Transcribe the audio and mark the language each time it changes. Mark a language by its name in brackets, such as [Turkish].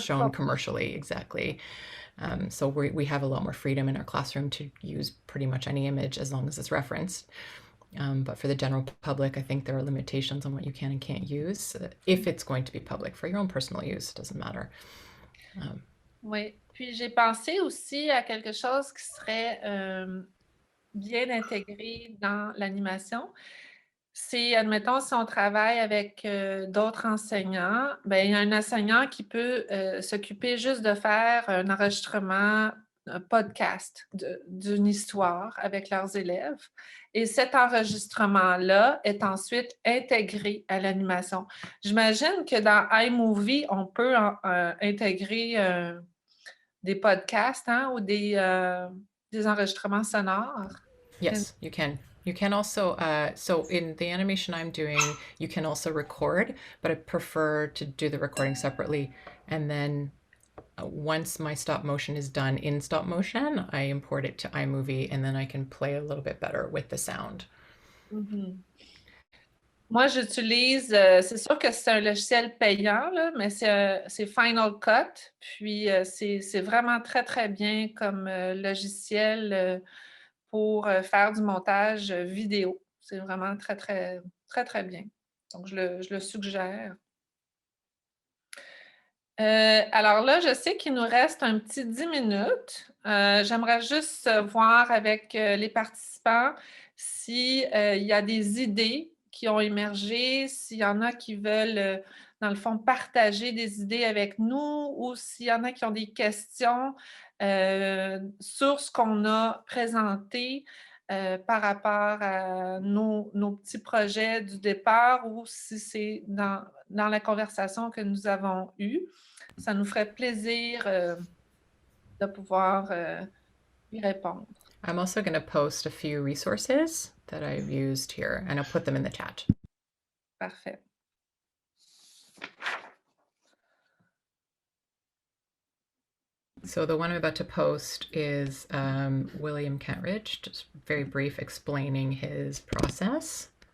[English] shown commercially. Exactly. So we have a lot more freedom in our classroom to use pretty much any image as long as it's referenced. But for the general public, I think there are limitations on what you can and can't use if it's going to be public. For your own personal use, it doesn't matter. [French] Oui. Puis j'ai pensé aussi à quelque chose qui serait bien intégré dans l'animation. c'est, admettons, si on travaille avec d'autres enseignants, ben, il y a un enseignant qui peut s'occuper juste de faire un enregistrement, un podcast d'une histoire avec leurs élèves. Et cet enregistrement-là est ensuite intégré à l'animation. J'imagine que dans iMovie, on peut intégrer des podcasts, hein, ou des enregistrements sonores. [English] Yes, you can. You can also, so in the animation I'm doing, you can also record, but I prefer to do the recording separately. And then once my stop motion is done in stop motion, I import it to iMovie, and then I can play a little bit better with the sound. Mhm. [French] Moi, j'utilise, c'est sûr que c'est un logiciel payant, là, mais c'est Final Cut. Puis, c'est vraiment très, très bien comme logiciel pour faire du montage vidéo. C'est vraiment très, très, très, très bien. Donc, je le suggère. Alors là, je sais qu'il nous reste un petit 10 minutes. J'aimerais juste voir avec les participants s'il y a des idées qui ont émergé, s'il y en a qui veulent, dans le fond, partager des idées avec nous ou s'il y en a qui ont des questions sur ce qu'on a présenté par rapport à nos petits projets du départ ou si c'est dans la conversation que nous avons eue. Ça nous ferait plaisir de pouvoir y répondre. [English] I'm also going to post a few resources that I've used here, and I'll put them in the chat. [French] Parfait. [English] So the one I'm about to post is William Kentridge, just very brief, explaining his process.